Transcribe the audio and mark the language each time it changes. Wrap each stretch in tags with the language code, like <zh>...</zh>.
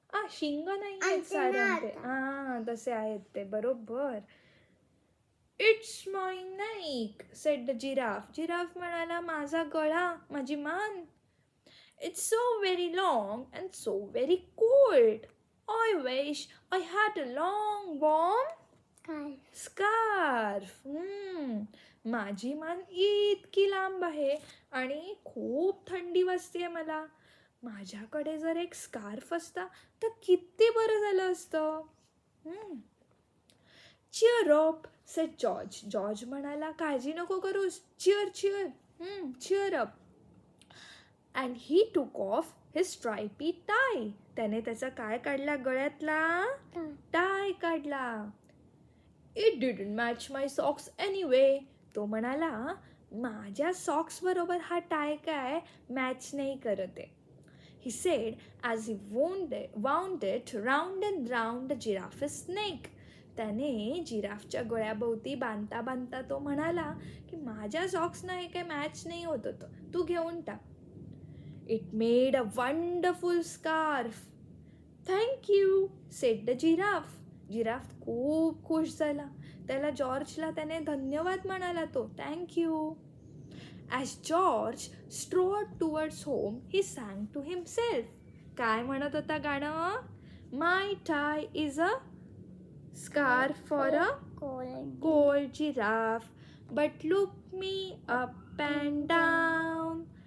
<mr>शिंग नाही आहेत सारंग ते. तसे आहेत ते, बरोबर.</mr> <en>It's my neck said the giraffe.</en> <mr>Giraffe म्हणाला, माझा गळा, माझी मान.</mr> <en>It's so very long and so very cold. I wish I had a long warm scarf.</en> <mr>माझी मान इतकी लांब आहे आणि खूप थंडी वाजते मला. माझ्याकडे जर एक स्कार्फ असता तर किती बरं झालं असतं.</mr> <en>Cheer up, said George.</en> <mr>George म्हणाला, काळजी नको करूस.</mr> <en>Cheer up. And he took off his stripy tie.</en> <mr>त्याने त्याचा काय काढला? गळ्यातला टाय काढला.</mr> <en>It didn't match my socks anyway.</en> <mr>तो म्हणाला, माझ्या सॉक्स बरोबर हा टाय काय मॅच नाही करत आहे.</mr> <en>He said as he wound it round and round the giraffe's neck.</en> <mr>त्याने जिराफच्या गळ्याभोवती बांधता बांधता तो म्हणाला की माझ्या सॉक्सना हे काय मॅच नाही होत होतं, तू घेऊन टाक. It made a wonderful scarf. Thank you, said the giraffe. Giraffe खूप खुश झाला. त्याला जॉर्जला त्याने धन्यवाद म्हणाला तो.</mr> <en>Thank you. As George strode towards home, he sang to himself.</en> <mr>काय म्हणत होता गाणं?</mr> <en>My tie is a scarf for a cold giraffe, but look me up and down.</en>